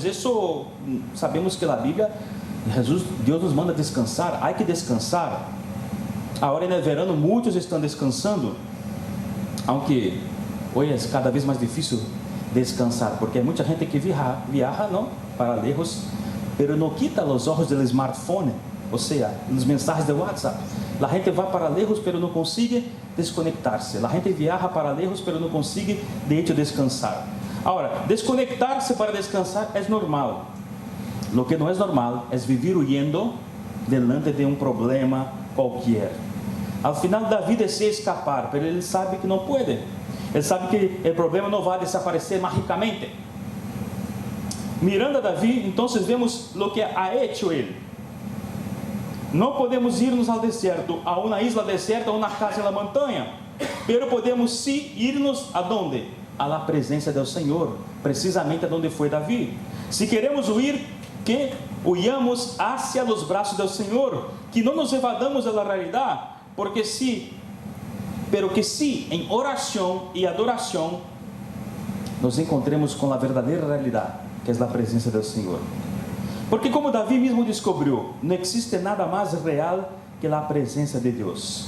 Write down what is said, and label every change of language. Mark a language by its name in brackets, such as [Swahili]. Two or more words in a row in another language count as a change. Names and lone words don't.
[Portuguese] Isso, sabemos que na Bíblia, Deus nos manda descansar, há que descansar. Agora, no verão, muitos estão descansando, aunque hoje é cada vez mais difícil descansar, porque há muita gente que viaja não, para [Spanish] lejos, pero [Portuguese] não quita os olhos do smartphone, ou seja, os mensagens do WhatsApp. A gente vai para [Spanish] lejos, pero [Portuguese] não consegue desconectar-se. A gente viaja para [Spanish] lejos, pero [Portuguese] não consegue [Spanish] de hecho [Portuguese] descansar. Agora, desconectar-se para descansar é normal. [Spanish] Lo que [Portuguese] não é normal é viver huyendo delante de um problema qualquer. Ao final da vida é se escapar, pero ele sabe que não pode. Ele sabe que o problema não vai desaparecer magicamente. Mirando a Davi, então vemos o que [Spanish] ha hecho [Portuguese] ele. Não podemos irnos ao deserto, a uma isla deserta ou uma casa na montanha, pero podemos sim irnos a onde? [Spanish] A la [Portuguese] presença do Senhor, precisamente aonde foi Davi. Se queremos huir, [Spanish] que huyamos hacia [Portuguese] os braços do Senhor, que não nos evadamos da realidade, porque pero que em oração e adoração nos encontremos com a verdadeira realidade, que é a presença do Senhor. Porque como Davi mesmo descobriu, não existe nada mais real que a presença de Deus.